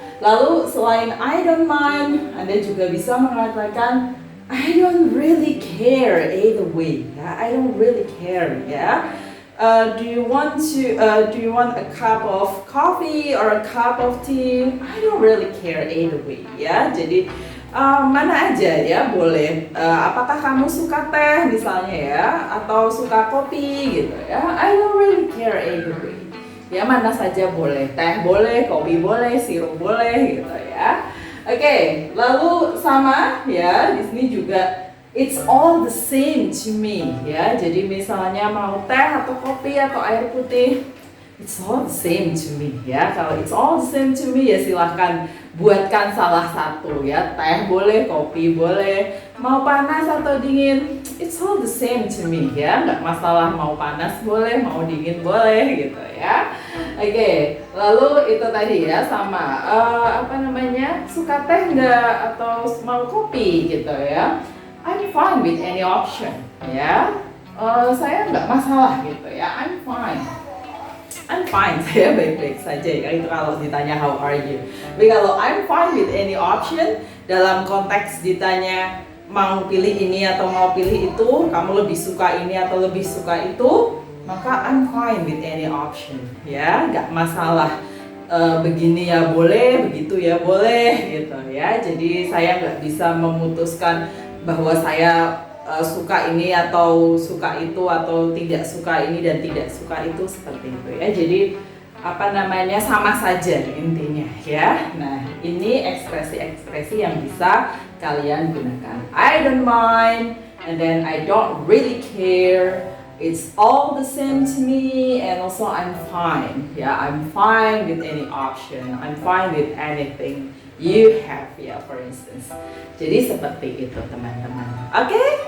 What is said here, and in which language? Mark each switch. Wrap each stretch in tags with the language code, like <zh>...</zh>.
<id>Lalu selain</id> <en>I don't mind,</en> <id>Anda juga bisa mengatakan</id> <en>I don't really care either way. Yeah, I don't really care. Yeah. Do you want a cup of coffee or a cup of tea? I don't really care either way.</en> <id>Ya, jadi mana aja ya boleh. Apakah kamu suka teh misalnya ya, atau suka kopi gitu ya?</id> <en>I don't really care either way.</en> <id>Ya, mana saja boleh. Teh boleh, kopi boleh, sirup boleh gitu ya. Oke, lalu sama ya, di sini juga</id> <en>it's all the same to me</en> <id>ya. Jadi misalnya mau teh atau kopi atau air putih,</id> <en>it's all the same to me</en> <id>ya. Kalau</id> <en>it's all the same to me</en> <id>ya silahkan buatkan salah satu ya. Teh boleh, kopi boleh, mau panas atau dingin,</id> <en>it's all the same to me</en> <id>ya. Nggak masalah, mau panas boleh, mau dingin boleh gitu ya. Oke, lalu itu tadi ya sama suka teh nggak atau mau kopi gitu ya.</id> <en>I'm fine with any option ya.</en> <id>Saya nggak masalah gitu ya.</id> <en>I'm fine,</en> <id>saya baik-baik saja ya. Itu kalau ditanya</id> <en>how are you.</en> <id>Tapi kalau</id> <en>I'm fine with any option,</en> <id>dalam konteks ditanya mau pilih ini atau mau pilih itu, kamu lebih suka ini atau lebih suka itu, maka I'm fine with any option ya, nggak masalah. Begini ya boleh, begitu ya boleh gitu ya. Jadi saya nggak bisa memutuskan bahwa saya suka ini atau suka itu, atau tidak suka ini dan tidak suka itu, seperti itu ya. Jadi sama saja intinya ya. Nah, ini ekspresi-ekspresi yang bisa kalian gunakan.</id> <en>I don't mind, and then I don't really care. It's all the same to me, and also I'm fine. Yeah, I'm fine with any option. I'm fine with anything you have ya, for instance.</en> <id>Jadi seperti itu teman-teman.</id> <en>Oke?</en>